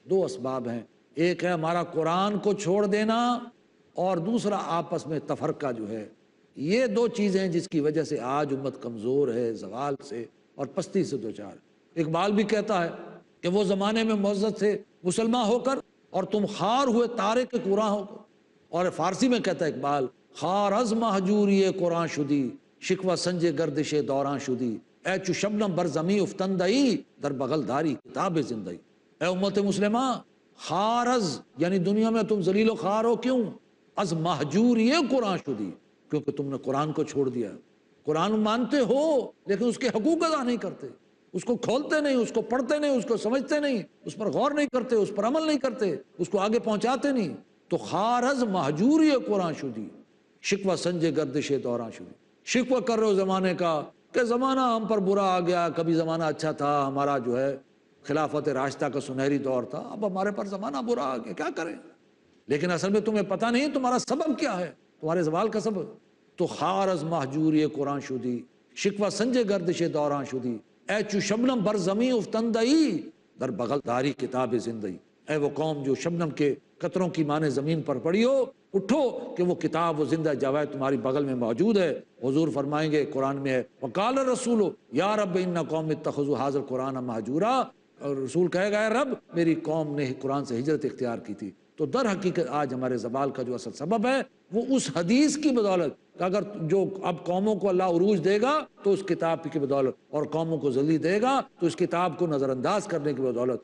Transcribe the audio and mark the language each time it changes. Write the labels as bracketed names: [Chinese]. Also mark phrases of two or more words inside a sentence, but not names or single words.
[Urdu] 2 اسباب ہیں، ایک ہے ہمارا قرآن کو چھوڑ دینا، اور دوسرا آپس میں تفرقہ جو ہے۔ یہ 2 چیزیں ہیں جس کی وجہ سے آج امت کمزور ہے، زوال سے اور پستی سے دوچار۔ اقبال بھی کہتا ہے کہ وہ زمانے میں معزز تھے مسلمان ہو کر اور تم خار ہوئے تارے کے قرآن ہو کر۔ اور فارسی میں کہتا ہے اقبال، [Persian] خار از مہجوری قرآن شدی، شکوہ سنج گردش دوران شدی، اے چو شبنم بر زمیں افتندئی، در بغل داری کتاب زندئی۔ [Urdu] اے امت مسلمہ، [Persian] خار از [Urdu] یعنی دنیا میں تم ذلیل و خوار ہو، کیوں؟ [Persian] از مہجوری قرآن شدی، [Urdu] کیونکہ تم نے قرآن کو چھوڑ دیا۔ قرآن مانتے ہو لیکن اس کے حقوق ادا نہیں کرتے، اس کو کھولتے نہیں، اس کو پڑھتے نہیں، اس کو سمجھتے نہیں، اس پر غور نہیں کرتے، اس پر عمل نہیں کرتے، اس کو آگے پہنچاتے نہیں۔ [Persian] تو خار از مہجوری قرآن شدی، شکوہ سنج گردش دوران شدی، [Urdu] شکوہ کر رہے ہو زمانے کا کہ زمانہ ہم پر برا آ گیا، کبھی زمانہ اچھا تھا، ہمارا جو ہے خلافت راشدہ کا سنہری دور تھا، اب ہمارے پر زمانہ برا آ گیا، کیا کریں؟ لیکن اصل میں تمہیں پتہ نہیں تمہارا سبب کیا ہے، تمہارے زوال کا سبب۔ [Persian] تو خار از مہجوری قرآن شدی، شکوہ سنج گردش دوران شدی، اے چو شبنم بر زمیں افتندئی، در بغل داری کتاب زندئی۔ [Urdu] اے وہ قوم جو شبنم کے قطروں کی مانے زمین پر پڑی ہو، اٹھو کہ وہ کتاب و زندہ جاوید تمہاری بغل میں موجود ہے۔ حضور فرمائیں گے قرآن میں ہے، [Arabic] وقال الرسول یا رب ان قوم اتخذوا ھذا القرآن مہجورا، [Urdu] اور رسول کہے گا اے رب میری قوم نے قرآن سے ہجرت اختیار کی تھی. تو در حقیقت آج ہمارے زوال کا جو اصل سبب ہے وہ اس حدیث کی بدولت کہ اگر جو اب قوموں کو اللہ عروج دے گا تو اس کتاب کی بدولت، اور قوموں کو ذلیل دے گا تو اس کتاب کو نظر انداز کرنے کی بدولت.